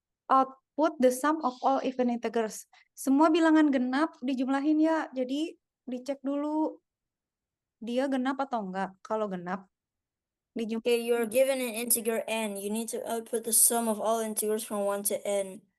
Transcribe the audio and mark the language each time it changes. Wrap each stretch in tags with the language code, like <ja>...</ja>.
<en>Output the sum of all even integers.</en> <id>Semua bilangan genap dijumlahin ya. Jadi dicek dulu dia genap atau enggak. Kalau genap</id> <en>Okay,</en> <id>dijumlahin.</id> <en>you're given an integer n. You need to output the sum of all integers from 1 to n.</en>